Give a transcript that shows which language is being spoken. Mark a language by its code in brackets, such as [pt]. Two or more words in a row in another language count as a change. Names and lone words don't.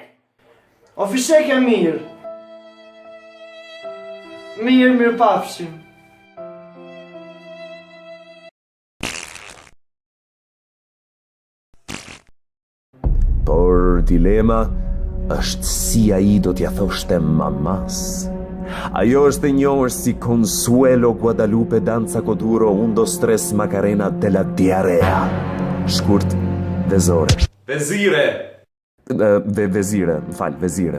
[sq] O Fishek e mirë. Mirë pafshim. Por dilema është si ai do t'ja thoshte mamas. Ajo është e njohur si Consuelo Guadalupe Danza Coduro Undo Stress Macarena della Diarrea. Shkurt, vezore. Vezire! Vezire.